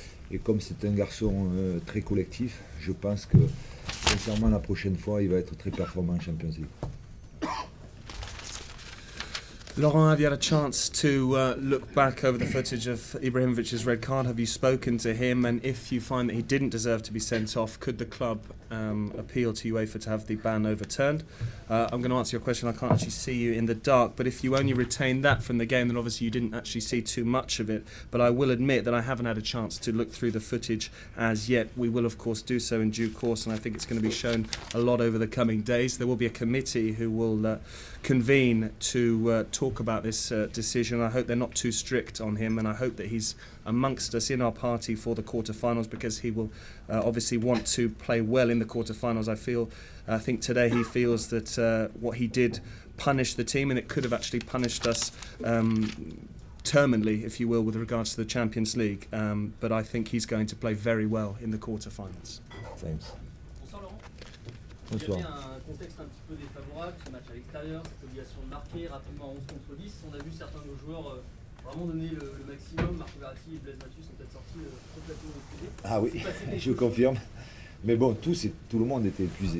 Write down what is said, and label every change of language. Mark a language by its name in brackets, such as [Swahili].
[French] Et comme c'est un garçon très collectif, je pense que sincèrement la prochaine fois il va être très performant en Champions League. [English] Laurent, have you had a chance to look back over the footage of Ibrahimovic's red card? Have you spoken to him? And if you find that he didn't deserve to be sent off, could the club appeal to UEFA to have the ban overturned? I'm going to answer your question. I can't actually see you in the dark, but if you only retain that from the game, then obviously you didn't actually see too much of it. But I will admit that I haven't had a chance to look through the footage as yet. We will, of course, do so in due course, and I think it's going to be shown a lot over the coming days. There will be a committee who will convene to talk about this decision. I hope they're not too strict on him, and I hope that he's amongst us in our party for the quarterfinals because he will obviously want to play well in the quarterfinals. I think today he feels that what he did punished the team, and it could have actually punished us terminally, if you will, with regards to the Champions League. But I think he's going to play very well in the quarterfinals. Thanks. [French] Bonsoir Laurent. Bonsoir. Il y avait un contexte un petit peu défavorable, ce match à l'extérieur, cette obligation de marquer rapidement à 11 contre 10. On a vu certains de nos joueurs vraiment donner le maximum. Marco Verratti et Blaise Matuidi sont peut-être sortis complètement épuisés. Ah oui, je confirme. Mais bon, tout le monde était épuisé.